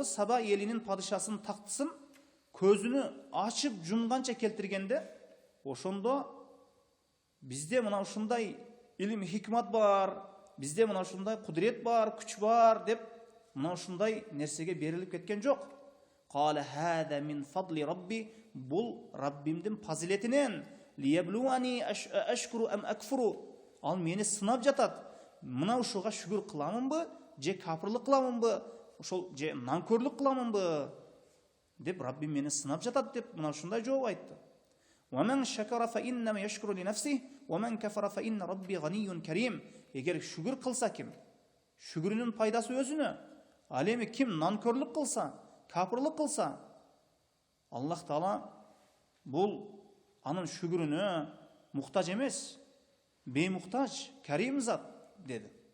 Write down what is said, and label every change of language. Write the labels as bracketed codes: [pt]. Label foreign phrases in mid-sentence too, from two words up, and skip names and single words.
[ky] Саба элинин падышасынын тактысын көзүнү ачып жумганча келтиргенде, ошондо бизде мына ушундай илим хикмат бар, бизде мына ушундай кудурет бар, күч бар деп мына ушундай нерсеге берилип кеткен жок. [ar] قال هذا من فضل ربي, [ky] бул Раббимдин фазилетинен, [ar] ليبلوني أأشكر أم أكفر, [ky] ал мени сынап жатат. Мына ушуга шүгүр кыламынбы, же капырлык кыламынбы, ошол же нанкөрлүк кыламынбы деп Раббим мени сынап жатат деп мына ушундай жооп айтты. [ar] وَمَنْ شَكَرَ فَإِنَّمَا يَشْكُرُ لِنَفْسِهِ وَمَنْ كَفَرَ فَإِنَّ رَبِّي غَنِيٌّ كَرِيمٌ. [ky] Егер шүгүр кылса ким, шүгүрүнүн пайдасы өзүнө. Ал эми ким нанкөрлүк кылса, капырлык кылса, Аллах Таала бул анын шүгүрүнө муктаж эмес, беймуктаж, карим зат деди.